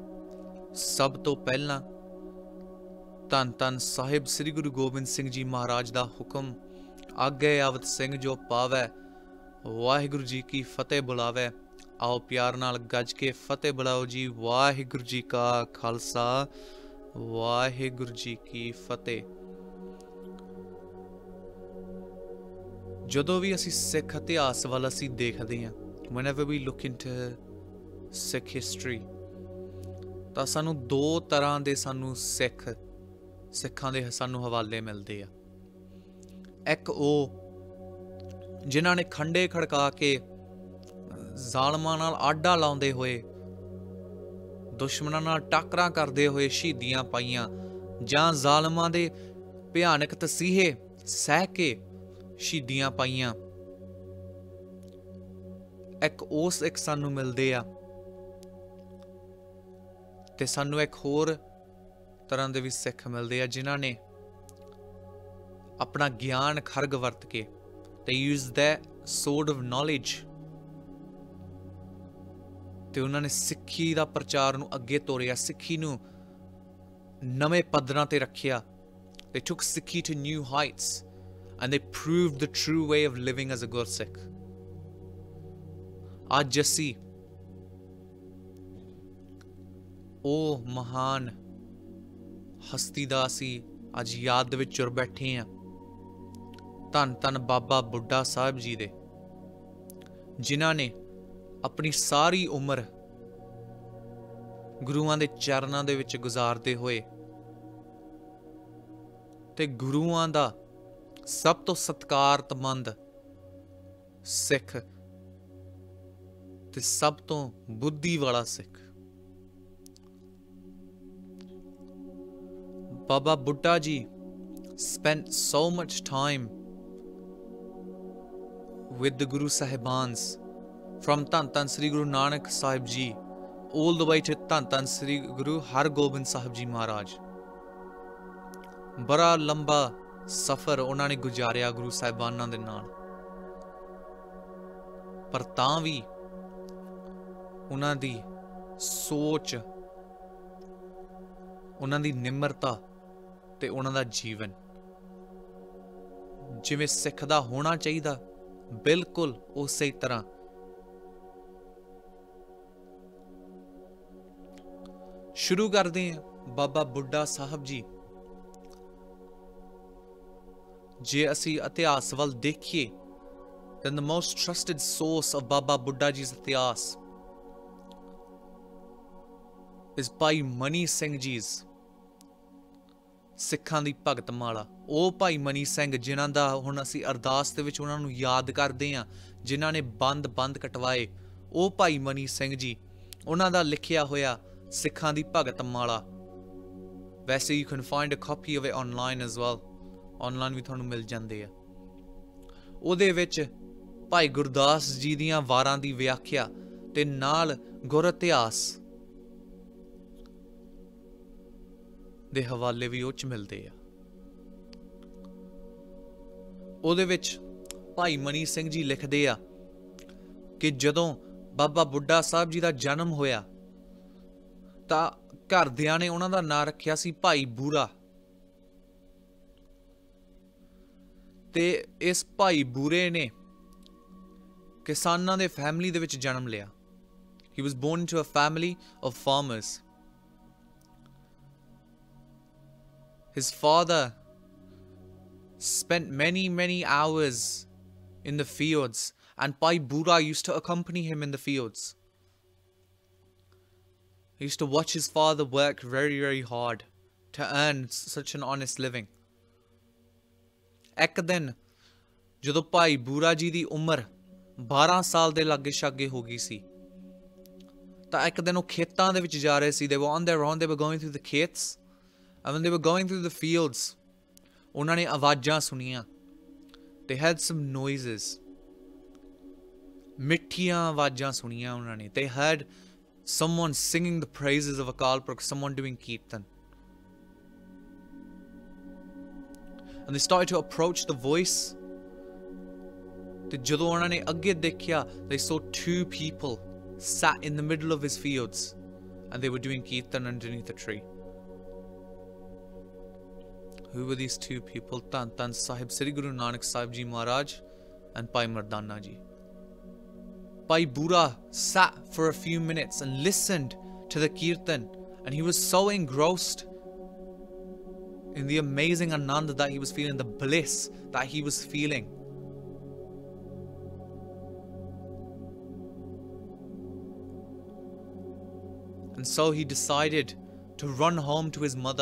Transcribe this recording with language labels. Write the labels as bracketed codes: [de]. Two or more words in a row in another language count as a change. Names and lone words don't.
[pa] ਸਭ ਤੋਂ ਪਹਿਲਾਂ ਧੰਨ ਧੰਨ ਸਾਹਿਬ ਸ੍ਰੀ ਗੁਰੂ ਗੋਬਿੰਦ ਸਿੰਘ ਜੀ ਮਹਾਰਾਜ ਦਾ ਹੁਕਮ, ਆਗੇ ਆਵਤ ਸਿੰਘ ਜੋ ਪਾਵੈ, ਵਾਹਿਗੁਰੂ ਜੀ ਕੀ ਫਤਿਹ ਬੁਲਾਵੈ। ਆਓ ਪਿਆਰ ਨਾਲ ਗੱਜ ਕੇ ਫਤਿਹ ਬੁਲਾਓ ਜੀ। ਵਾਹਿਗੁਰੂ ਜੀ ਕਾ ਖਾਲਸਾ, ਵਾਹਿਗੁਰੂ ਜੀ ਕੀ ਫਤਿਹ। ਜਦੋਂ ਵੀ ਅਸੀਂ ਸਿੱਖ ਇਤਿਹਾਸ ਵੱਲ ਅਸੀਂ ਦੇਖਦੇ ਹਾਂ, [en] whenever we look into Sikh history, [pa] ਤਾਂ ਸਾਨੂੰ ਦੋ ਤਰ੍ਹਾਂ ਦੇ ਸਿੱਖਾਂ ਦੇ ਸਾਨੂੰ ਹਵਾਲੇ ਮਿਲਦੇ ਆ। ਇੱਕ ਉਹ ਜਿਨ੍ਹਾਂ ਨੇ ਖੰਡੇ ਖੜਕਾ ਕੇ ਜ਼ਾਲਮਾਂ ਨਾਲ ਆਡਾ ਲਾਉਂਦੇ ਹੋਏ, ਦੁਸ਼ਮਣਾਂ ਨਾਲ ਟਾਕਰਾਂ ਕਰਦੇ ਹੋਏ ਸ਼ਹੀਦੀਆਂ ਪਾਈਆਂ, ਜਾਂ ਜ਼ਾਲਮਾਂ ਦੇ ਭਿਆਨਕ ਤਸੀਹੇ ਸਹਿ ਕੇ ਸ਼ਹੀਦੀਆਂ ਪਾਈਆਂ। ਇੱਕ ਸਾਨੂੰ ਮਿਲਦੇ ਆ, ਤੇ ਸਾਨੂੰ ਇੱਕ ਹੋਰ ਤਰ੍ਹਾਂ ਦੇ ਵੀ ਸਿੱਖ ਮਿਲਦੇ ਆ ਜਿਨ੍ਹਾਂ ਨੇ ਆਪਣਾ ਗਿਆਨ ਖਰਗ ਵਰਤ ਕੇ, [en] they use their sword of knowledge, [pa] ਤੇ ਉਹਨਾਂ ਨੇ ਸਿੱਖੀ ਦਾ ਪ੍ਰਚਾਰ ਨੂੰ ਅੱਗੇ ਤੋਰਿਆ, ਸਿੱਖੀ ਨੂੰ ਨਵੇਂ ਪੱਧਰਾਂ ਤੇ ਰੱਖਿਆ। [en] They took Sikhi to new heights and they proved the true way of living as a Gursikh. [pa] ਅੱਜ ਅਸੀਂ ਉਹ ਮਹਾਨ ਹਸਤੀ ਦਾ ਅਸੀਂ ਅੱਜ ਯਾਦ ਵਿੱਚ ਜੁੜ ਬੈਠੇ ਹਾਂ। ਧੰਨ ਧੰਨ ਬਾਬਾ ਬੁੱਢਾ ਸਾਹਿਬ ਜੀ ਦੇ, ਜਿਨ੍ਹਾਂ ਨੇ ਆਪਣੀ ਸਾਰੀ ਉਮਰ ਗੁਰੂਆਂ ਦੇ ਚਰਨਾਂ ਦੇ ਵਿੱਚ ਗੁਜ਼ਾਰਦੇ ਹੋਏ ਤੇ ਗੁਰੂਆਂ ਦਾ ਸਭ ਤੋਂ ਸਤਿਕਾਰਤਮੰਦ ਸਿੱਖ ਤੇ ਸਭ ਤੋਂ ਬੁੱਧੀ ਵਾਲਾ ਸਿੱਖ [en] Baba Buddha ji spent so much time with the Guru Sahibans, from Dhan Dhan Sri Guru Nanak Sahib Ji all the way to Dhan Dhan Sri Guru Har Gobind Sahib Ji Maharaj. [pa] ਬੜਾ ਲੰਬਾ ਸਫ਼ਰ ਉਹਨਾਂ ਨੇ ਗੁਜ਼ਾਰਿਆ ਗੁਰੂ ਸਾਹਿਬਾਨਾਂ ਦੇ ਨਾਲ, ਪਰ ਤਾਂ ਵੀ ਉਹਨਾਂ ਦੀ ਸੋਚ, ਉਹਨਾਂ ਦੀ ਨਿਮਰਤਾ ਤੇ ਉਹਨਾਂ ਦਾ ਜੀਵਨ ਜਿਵੇਂ ਸਿੱਖ ਦਾ ਹੋਣਾ ਚਾਹੀਦਾ, ਬਿਲਕੁਲ ਉਸੇ ਤਰ੍ਹਾਂ। ਸ਼ੁਰੂ ਕਰਦੇ ਹਾਂ ਬਾਬਾ ਬੁੱਢਾ ਸਾਹਿਬ ਜੀ। ਜੇ ਅਸੀਂ ਇਤਿਹਾਸ ਵੱਲ ਦੇਖੀਏ, [en] then the most trusted source of Baba Buddha ji's ਇਤਿਹਾਸ is ਭਾਈ ਮਨੀ ਸਿੰਘ ਜੀ's ਸਿੱਖਾਂ ਦੀ ਭਗਤ ਮਾਲਾ। [pa] ਉਹ ਭਾਈ ਮਨੀ ਸਿੰਘ ਜਿਨ੍ਹਾਂ ਦਾ ਹੁਣ ਅਸੀਂ ਅਰਦਾਸ ਦੇ ਵਿੱਚ ਉਹਨਾਂ ਨੂੰ ਯਾਦ ਕਰਦੇ ਹਾਂ, ਜਿਨ੍ਹਾਂ ਨੇ ਬੰਦ ਕਟਵਾਏ, ਉਹ ਭਾਈ ਮਨੀ ਸਿੰਘ ਜੀ, ਉਹਨਾਂ ਦਾ ਲਿਖਿਆ ਹੋਇਆ ਸਿੱਖਾਂ ਦੀ ਭਗਤ ਮਾਲਾ। [en] ਵੈਸੇ you can find a copy of it online as well, online [pa] ਵੀ ਤੁਹਾਨੂੰ ਮਿਲ ਜਾਂਦੇ ਆ। ਉਹਦੇ ਵਿੱਚ ਭਾਈ ਗੁਰਦਾਸ ਜੀ ਦੀਆਂ ਵਾਰਾਂ ਦੀ ਵਿਆਖਿਆ ਤੇ ਨਾਲ ਗੁਰ ਇਤਿਹਾਸ ਦੇ ਹਵਾਲੇ ਵੀ ਉਹ 'ਚ ਮਿਲਦੇ ਆ। ਉਹਦੇ ਵਿੱਚ ਭਾਈ ਮਨੀ ਸਿੰਘ ਜੀ ਲਿਖਦੇ ਆ ਕਿ ਜਦੋਂ ਬਾਬਾ ਬੁੱਢਾ ਸਾਹਿਬ ਜੀ ਦਾ ਜਨਮ ਹੋਇਆ ਤਾਂ ਘਰਦਿਆਂ ਨੇ ਉਹਨਾਂ ਦਾ ਨਾਂ ਰੱਖਿਆ ਸੀ ਭਾਈ ਬੂਰਾ। ਤੇ ਇਸ ਭਾਈ ਬੂਰੇ ਨੇ ਕਿਸਾਨਾਂ ਦੇ ਫੈਮਿਲੀ ਦੇ ਵਿੱਚ ਜਨਮ ਲਿਆ। [en] He was born into a family of farmers. His father spent many hours in the fields, and Bhai Bura used to accompany him in the fields. He used to watch his father work very hard to earn such an honest living. [pa] ਇੱਕ ਦਿਨ ਜਦੋਂ ਭਾਈ ਬੂਰਾ ਜੀ ਦੀ ਉਮਰ 12 ਸਾਲ ਦੇ ਲਾਗੇ ਛਾਗੇ ਹੋ ਗਈ ਸੀ ਤਾਂ ਇੱਕ ਦਿਨ ਉਹ ਖੇਤਾਂ ਦੇ ਵਿੱਚ ਜਾ ਰਹੇ ਸੀ। [en] They were on their own, they were going through the खेत्स, and when they were going through the fields, [pa] ਉਹਨਾਂ ਨੇ ਆਵਾਜ਼ਾਂ ਸੁਣੀਆਂ। [en] They heard some noises, [pa] ਮਿੱਠੀਆਂ ਆਵਾਜ਼ਾਂ ਸੁਣੀਆਂ ਉਹਨਾਂ ਨੇ। [en] They heard someone singing the praises of Akal Purkh, someone doing kirtan. And they started to approach the voice. [pa] ਤੇ ਜਦੋਂ ਉਹਨਾਂ ਨੇ ਅੱਗੇ ਦੇਖਿਆ, [en] they saw 2 people sat in the middle of his fields, and they were doing kirtan underneath a tree. Who were these 2 people? Tan Sahib Sri Guru Nanak Sahib Ji Maharaj and Bhai Mardana Ji. Bhai Bura sat for a few minutes and listened to the kirtan, and he was so engrossed in the amazing anand that he was feeling, the bliss that he was feeling. And so he decided to run home to his mother.